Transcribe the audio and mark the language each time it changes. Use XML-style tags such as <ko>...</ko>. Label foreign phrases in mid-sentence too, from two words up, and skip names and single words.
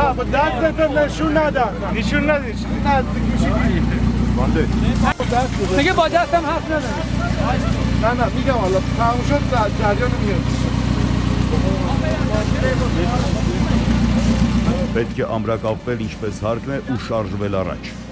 <fa>نه با دستت نشون نده نشون ندی نزدیک میشی میگه با دستم حرف نزن نه میگم حالا تموم شد جریان میاد</fa> <hy>Պետք է ամրակապվել ինչպես հարկն է ու շարժվել առաջ։</hy>